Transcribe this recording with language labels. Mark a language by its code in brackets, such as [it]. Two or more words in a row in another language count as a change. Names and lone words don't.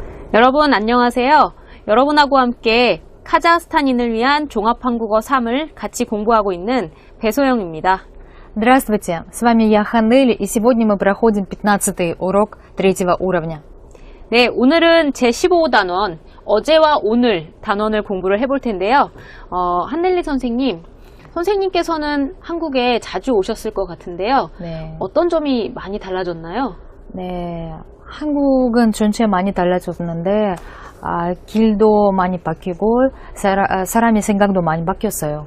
[ko] 여러분 안녕하세요. 여러분하고 함께 카자흐스탄인을 위한 종합한국어 3을 같이 공부하고 있는 배소영입니다. [ru] Здравствуйте, с вами я, Ханель, и сегодня мы проходим 15-й урок третьего уровня. [ko] 네, 오늘은 제15단원, 어제와 오늘 단원을 공부를 해볼 텐데요. 한넬리 선생님께서는 한국에 자주 오셨을 것 같은데요. 네. 어떤 점이 많이 달라졌나요? 네, 한국은 전체 많이 달라졌는데 길도 많이 바뀌고 사람의 생각도 많이 바뀌었어요.